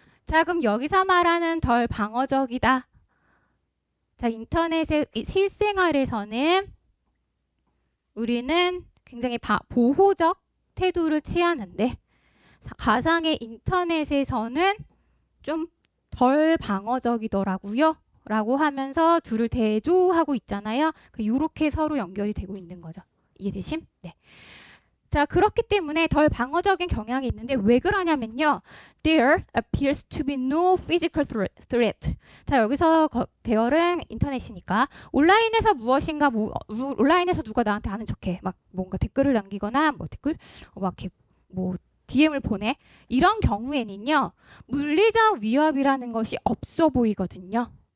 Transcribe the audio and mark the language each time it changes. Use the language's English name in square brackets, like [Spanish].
[Korean] 자, 그럼 여기서 말하는 덜 방어적이다. 자, 인터넷의 실생활에서는 우리는 굉장히 보호적 태도를 취하는데 가상의 인터넷에서는 좀 덜 방어적이더라고요. 라고 하면서 둘을 대조하고 있잖아요. 이렇게 서로 연결이 되고 있는 거죠. 이해되심? 네. 자, 그렇기 때문에 덜 방어적인 경향이 있는데 왜 그러냐면요. [English] There appears to be no physical threat. [Korean] 자, 여기서 대열은 인터넷이니까 온라인에서 무엇인가 온라인에서 누가 나한테 아는 척해. 막 뭔가 댓글을 남기거나 막 이렇게 DM을 보내. 이런 경우에는요. 물리적 위협이라는 것이 없어 보이거든요.